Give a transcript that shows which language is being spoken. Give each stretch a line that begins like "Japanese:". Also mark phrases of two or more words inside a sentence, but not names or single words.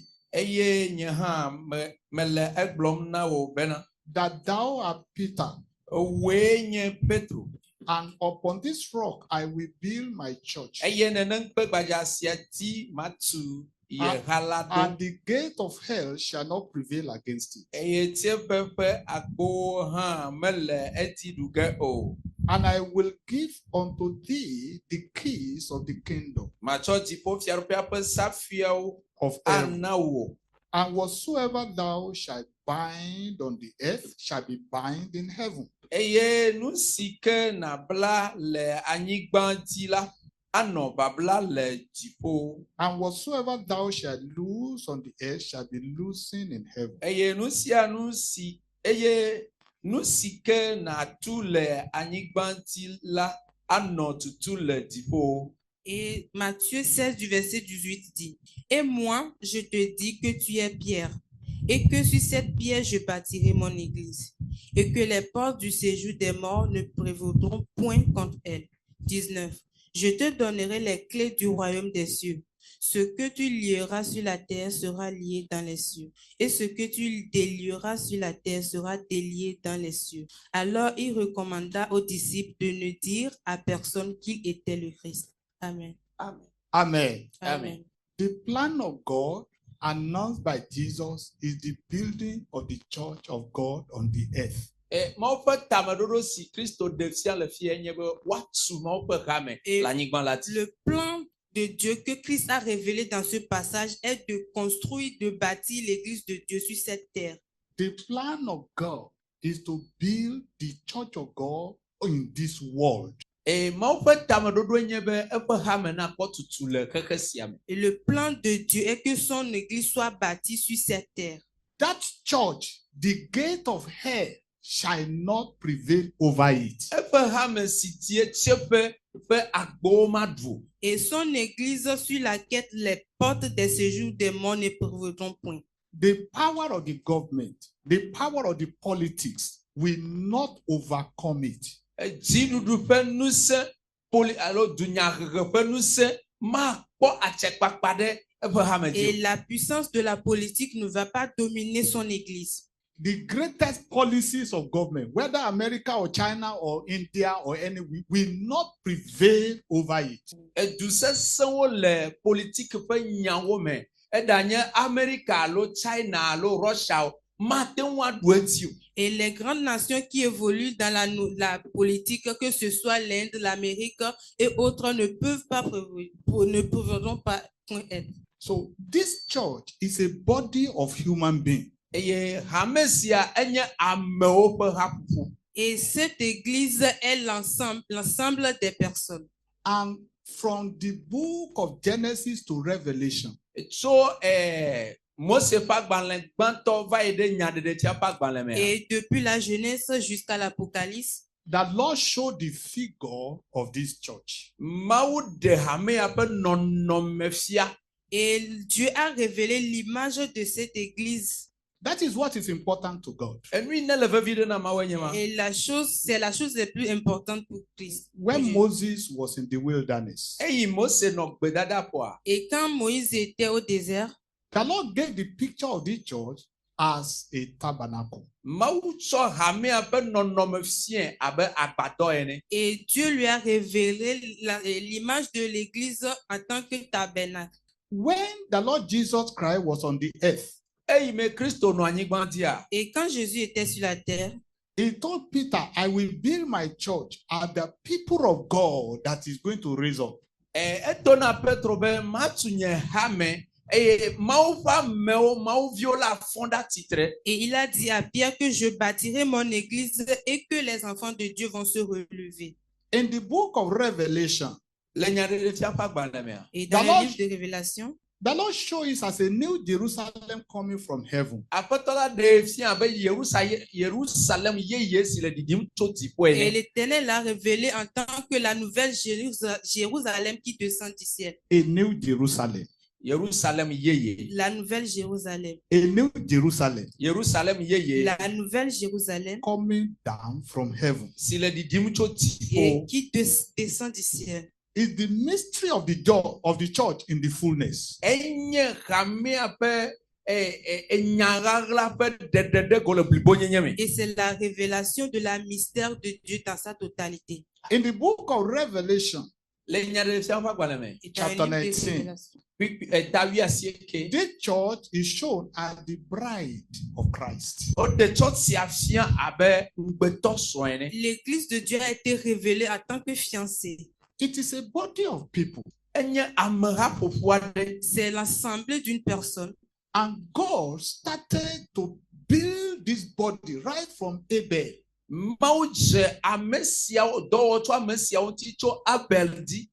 Ewe: Eye nye hã mele egblɔm na wo bena
English: that thou art Peter,
Ewe: wòe nye Petro.
English: and upon this rock I will build my church,
Ewe: Eye nenem kpe gbadza sia ti matu ye ha la ɖo.
English: and the gate of hell shall not prevail against it.
Ewe: Eye tsiẽƒe ƒe agbowo hã mele eti ɖu ge o.
English: and I will give unto thee the keys of the kingdom
Ewe: Matsɔ dziƒofiaɖuƒea ƒe safiawo
English: of heaven.
Ewe: ana wò.
English: And whatsoever thou shalt bind on the earth shall be bind in heaven.
Ewe: Eye nu si ke nàbla le anyigba dzi la, anɔ babla le dziƒo.
English: And whatsoever thou shalt loose on the earth shall be loosened in heaven.
Ewe: Eye nu sia nu si ke nàtu le anyigba dzi la, anɔ tutu le dziƒo.
French: Et Matthieu 16 du verset 18 dit, et moi, je te dis que tu es Pierre, et que sur cette pierre, je bâtirai mon église, et que les portes du séjour des morts ne prévaudront point contre elle. 19. Je te donnerai les clés du royaume des cieux. Ce que tu lieras sur la terre sera lié dans les cieux, et ce que tu délieras sur la terre sera délié dans les cieux. Alors il recommanda aux disciples de ne dire à personne qu'il était le Christ. Amen. Amen. Amen. Amen.
English: The plan of God announced by Jesus is the building of the church of God on the earth.
Ewe: Mawu ƒe tameɖoɖo si Kristo ɖe fia le fie nye be woatu Mawu ƒe hame
French: Et
Ewe: le anyigba la dzi.
French: le plan de Dieu que Christ a révélé dans ce passage est de construire, de bâtir l'église de Dieu sur cette terre.
English: The plan of God is to build the church of God in this world.
Ewe: Et Mawu ƒe tameɖoɖo nye be eƒe hame nakpɔ tutu le xexe sia me.
French: Et le plan de Dieu est que son église soit bâtie sur cette terre.
English: That church, the gate of hell shall not prevail over it.
Ewe: Eƒe hame si tie tsiẽƒe ƒe agbowo maɖu.
French: Et son église sur laquelle les portes des séjours des morts ne prévaudront point.
English: The power of the government, the power of the politics will not overcome it.
Ewe: Dziɖuɖu ƒe ŋusẽ alo dunyahehe ƒe ŋusẽ makpɔ atsekpakpa ɖe eƒe hame
French: Et
Ewe: dzi.
French: la puissance de la politique ne va pas dominer son église.
English: The greatest policies of government, whether America or China or India or any, will not prevail over it.
Ewe: Du sesẽwo le politique ƒe nyawo me, eɖanye Amerika alo China alo Russia o, mate ŋu aɖu edzi o.
French: Et les grandes nations qui évoluent dans la politique, que ce soit l'Inde, l'Amérique et autres, ne prévaudront pas point être.
English: So this church is a body of human beings.
Ewe: Eye hame sia enye amewo ƒe haƒoƒo.
French: Et cette église est l'ensemble des personnes.
English: And from the book of Genesis to Revelation,
Ewe: Tso Mose ƒe agbalẽ gbãtɔ va yi ɖe nyaɖeɖetsia ƒe agbalẽ me.
French: Et depuis la Genèse jusqu'à l'Apocalypse,
English: the Lord showed the figure of this church.
Ewe: Mawu ɖe hamea ƒe nɔnɔme fia.
French: et Dieu a révélé l'image de cette église.
English: That is what is important to God.
Ewe: Enui ne le vevi ɖe na Mawu nye ma.
French: Et c'est la chose la plus importante pour Christ.
English: When Moses was in the wilderness,
Ewe: Eyi Mose nɔ gbedadaƒoa.
French: Et quand Moïse était au désert,
English: the Lord gave the picture of this church as a tabernacle.
Ewe: Mawu tsɔ hamea ƒe nɔnɔme fiẽ abe agbadɔ ene.
French: et Dieu lui a révélé l'image de l'église en tant que tabernacle.
English: When the Lord Jesus Christ was on the earth,
Ewe: Eyi me Kristo nɔ anyigba dzia.
French: Et quand Jésus était sur la terre,
English: he told Peter, I will build my church at the people of God that is going to raise up.
Ewe: Eto na Petro be matu nye hame eye Mawu ƒe amewo Mawuviwo la fɔ̃ ɖe atitre.
French: et il a dit à Pierre que je bâtirai mon église et que les enfants de Dieu vont se relever.
English: In the book of Revelation,
Ewe: Le nyaɖeɖefia ƒe agbalẽ mea.
French: Et dans D'abord, le livre de Révélation,
English: the Lord shows us as a new Jerusalem coming from heaven.
Ewe: Aƒetɔ la ɖe fia abe Yerusalem yeye si le ɖiɖim tso dziƒo
French: et
Ewe: ene.
French: l'Éternel l'a révélé en tant que la nouvelle Jérusalem qui descend du ciel.
English: A new Jerusalem.
Ewe: Yerusalem yeye.
French: La nouvelle Jérusalem.
English: A new Jerusalem
Ewe: Yerusalem yeye
French: La nouvelle Jérusalem
English: coming down from heaven.
Ewe: si le ɖiɖim tso
French: et
Ewe: dziƒo.
French: qui descend du ciel.
English: Is the mystery of the church in the fullness.
Ewe: Enye hamea ƒe enyaɣaɣla ƒe ɖeɖeɖe go le blibonyenye me.
French: Et c'est la révélation de la mystère de Dieu dans sa totalité.
English: In the book of Revelation,
Ewe: Le nya de sia fa gbalẽ me.
French: Et dans le
English: Chapter
French: livre des 19. Révélations.
Ewe: Puis ta wi asieke.
English: This church is shown as the bride of Christ.
Ewe: O de church si afia abe ngbeto soene.
French: L'église de Dieu a été révélée en tant que fiancée.
English: It is a body of people,
Ewe: Enye amera ƒoƒu aɖe.
French: C'est l'assemblée d'une personne.
English: and God started to build this body right from Abel.
Ewe: Mawu dze ame siawo dɔwɔ tso ame siawo ŋuti tso Abel di.